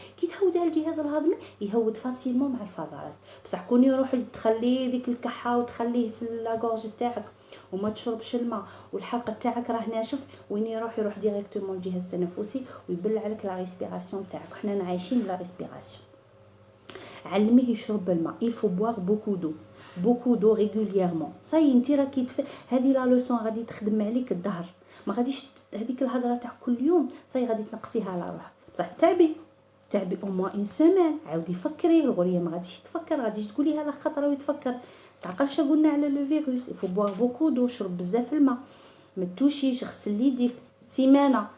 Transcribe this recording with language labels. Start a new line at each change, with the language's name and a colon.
Arabic: كي تهوده الجهاز الهضمي يهود فاسيلمون مع الفضلات. بصح كون يروح تخليه ديك الكحه وتخليه في لاغورج تاعك وما تشربش الماء والحلق تاعك راه ناشف، وين يروح ديريكتومون الجهاز التنفسي ويبلع لك لا ريسبيراسيون تاعك. حنا عايشين بلا ريسبيراسيون. علميه يشرب الماء،
French: il faut boire beaucoup d'eau régulièrement.
Arabic: صاي انت راكي هذه لا لوسون غادي تخدم عليك الدهر، ما غاديش هذيك الهضره تاع كل يوم صاي غادي تنقصيها على روحك. بصح تعبي
French: او موان اون سيمين،
Arabic: عاودي فكري. الغريه ما غاديش تفكر، غاديش تقوليها لا خطره ويتفكر. تعقلش قلنا على لو فيروس،
French: il faut boire beaucoup d'eau،
Arabic: شرب بزاف الماء، ما توشيش، غسل يديك سيمانه.